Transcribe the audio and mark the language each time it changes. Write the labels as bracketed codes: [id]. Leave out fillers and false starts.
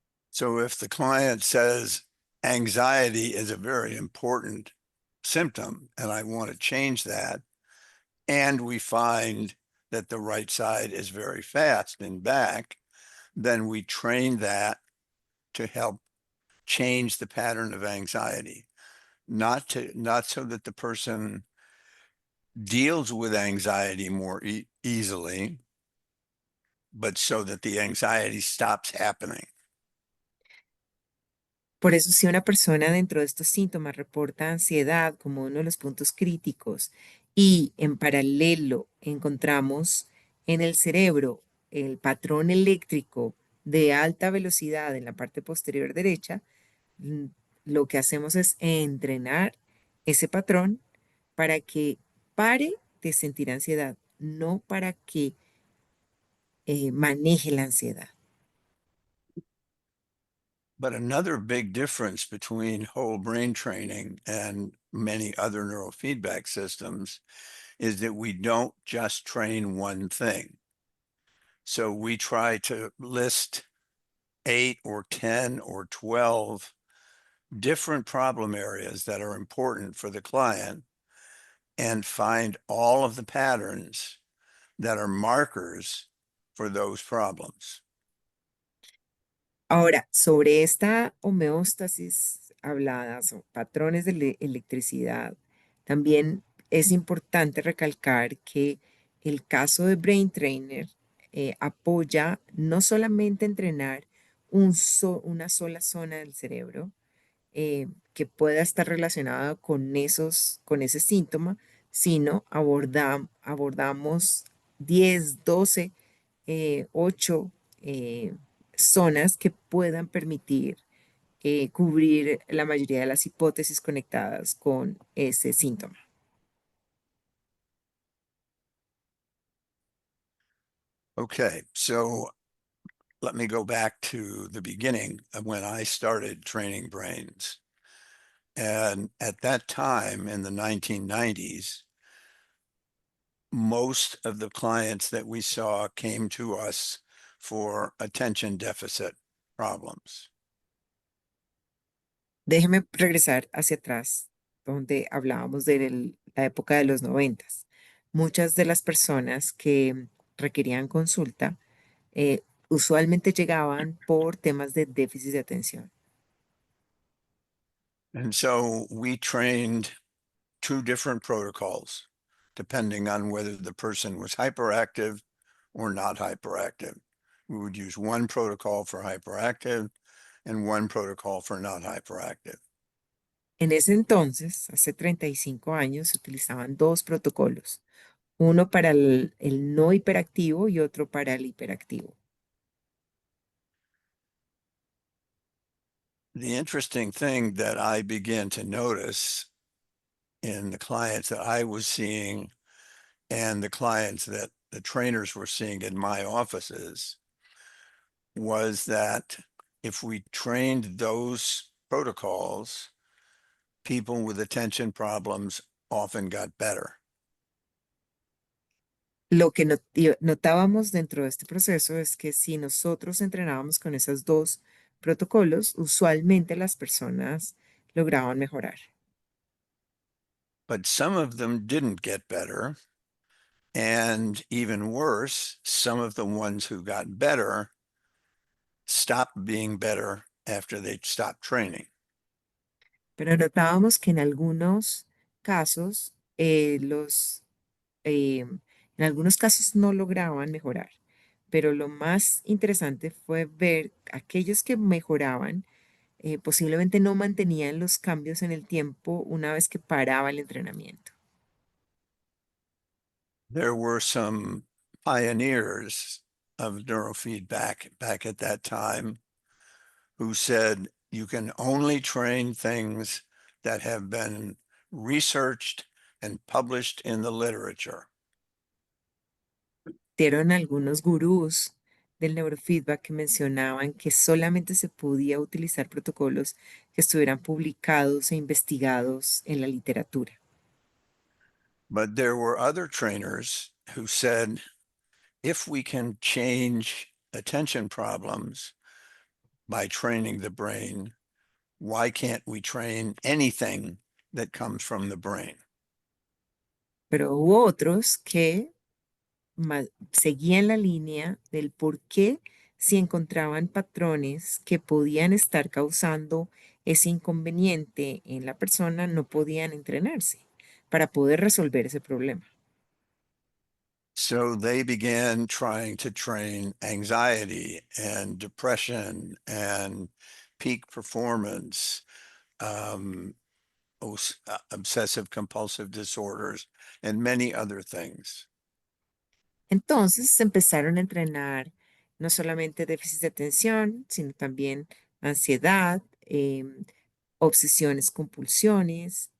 [en] So if the client says anxiety is a very important symptom and I want to change that, and we find that the right side is very fast and back, then we train that to help change the pattern of anxiety, not so that the person deals with anxiety more easily, but so that the anxiety stops happening. [es] Por eso, si una persona dentro de estos síntomas reporta ansiedad como uno de los puntos críticos y en paralelo encontramos en el cerebro el patrón eléctrico de alta velocidad en la parte posterior derecha, mm, lo que hacemos es entrenar ese patrón para que pare de sentir ansiedad, no para que maneje la ansiedad. [en] But another big difference between whole brain training and many other neurofeedback systems is that we don't just train one thing. So we try to list 8 or 10 or 12 different problem areas that are important for the client and find all of the patterns that are markers for those problems. [es] Ahora, sobre esta homeostasis hablada, o patrones de electricidad, también es importante recalcar que el caso de Brain Trainer apoya no solamente entrenar una sola zona del cerebro, que pueda estar relacionada con con ese síntoma, sino abordamos 10, 12, 8 eh, zonas que puedan permitir cubrir la mayoría de las hipótesis conectadas con ese síntoma. [en] Okay, so let me go back to the beginning of when I started training brains. And at that time in the 1990s, most of the clients that we saw came to us for attention deficit problems. [es] Déjeme regresar hacia atrás, donde hablábamos de la época de los 90. Muchas de las personas que requerían consulta usualmente llegaban por temas de déficit de atención. [en] And so we trained two different protocols depending on whether the person was hyperactive or not hyperactive. We would use one protocol for hyperactive and one protocol for not hyperactive. [es] En ese entonces, hace 35 años, se utilizaban dos protocolos, uno para el no hiperactivo y otro para el hiperactivo. [en] The interesting thing that I began to notice in the clients that I was seeing and the clients that the trainers were seeing in my offices was that if we trained those protocols, people with attention problems often got better. [es] Lo que notábamos dentro de este proceso es que si nosotros entrenábamos con esos dos protocolos, usualmente las personas lograban mejorar. [en] But some of them didn't get better. And even worse, some of the ones who got better stopped being better after they stopped training. [es] Pero notábamos que en algunos casos, en algunos casos no lograban mejorar. Pero lo más interesante fue ver aquellos que mejoraban, posiblemente no mantenían los cambios en el tiempo una vez que paraba el entrenamiento. [en] There were some pioneers of neurofeedback back at that time who said you can only train things that have been researched and published in the literature. [es] Dieron algunos gurús del neurofeedback que mencionaban que solamente se podía utilizar protocolos que estuvieran publicados e investigados en la literatura. [en] But there were other trainers who said if we can change attention problems by training the brain, why can't we train anything that comes from the brain? [es] Pero hubo otros que seguían la línea del por qué si encontraban patrones que podían estar causando ese inconveniente en la persona, no podían entrenarse para poder resolver ese problema. [en] So they began trying to train anxiety and depression and peak performance, um, obsessive compulsive disorders, and many other things. [es] Entonces se empezaron a entrenar no solamente déficit de atención, sino también ansiedad, obsesiones, compulsiones